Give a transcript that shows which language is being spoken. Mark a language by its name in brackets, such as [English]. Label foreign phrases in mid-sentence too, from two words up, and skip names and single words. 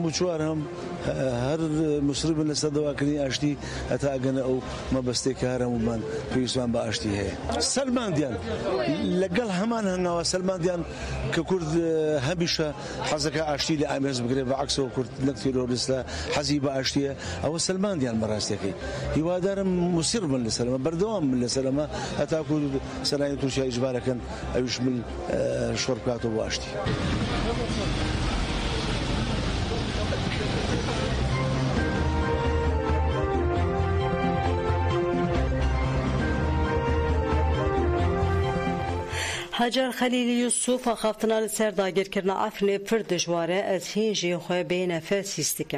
[Central Kurdish] و چوارهەم هەر مسربن لەسەر دەواکردنی ئاشتی هەتا ئەگەنە ئەو مەبەستەی کە هەر هەمومان پێویستمان بە ئاشتی هەیە سەلماندیان لەگەڵ هەمان هەنگاوە سەلماندیان کە کورد هەمیشە حەزەکە ئاشتی لە ئامێز بگرێت بەعەکسەوە کورد نەک تێرۆریستە حەزی بە ئاشتیە ئەوە سەلماندیان بەڕاستیەکەی هیوادارم مسیر بن لەسەرمە بەردەوام بن لەسەرمە هەتا کورد سەرانی تورکیا ئیجبارەکەن ئەویش من شۆڕ بکاتەوە بۆ ئاشتی [Kurdish] Hacer Xelîlî Yusuf xaftina li ser dagirkirina Efrînê pir dijwar e ez hîn jî xwe bê nefes hîs dikim.